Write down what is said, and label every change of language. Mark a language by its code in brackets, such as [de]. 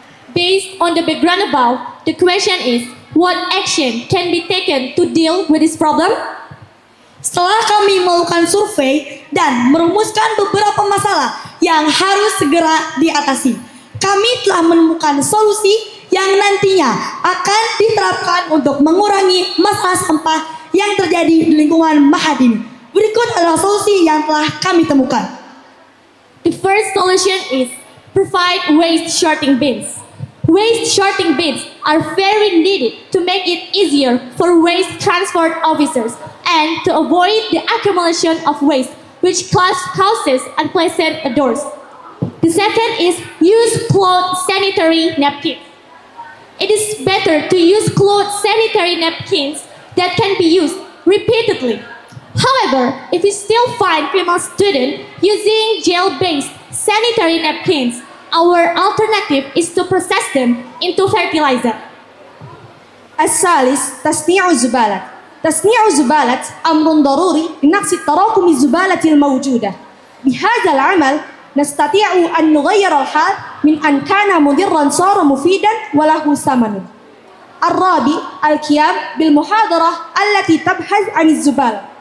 [en] Based on the background above, the question is, what action can be taken to deal with this problem? [id] Setelah kami melakukan survei dan merumuskan beberapa masalah yang harus segera diatasi, kami telah menemukan solusi yang nantinya akan diterapkan untuk mengurangi masalah sampah yang terjadi di lingkungan Mahat ini. Berikut adalah solusi yang telah kami temukan. [en] The first solution is provide waste sorting bins. Waste sorting bins are very needed to make it easier for waste transport officers and to avoid the accumulation of waste which causes unpleasant odors. The second is use cloth sanitary napkins. It is better to use cloth sanitary napkins that can be used repeatedly. However, if you still find female students using gel-based sanitary napkins, our alternative is to process them into fertilizer. [ar] الثالث تصنيع الزبالة. تصنيع الزبالة أمر ضروري لنقص تراكم الزبالة الموجودة. بهذا العمل نستطيع أن نغير الحال من أن كان مضرا صار مفيدا وله ثمن. الرابع القيام بالمحاضرة التي تبحث عن الزبالة.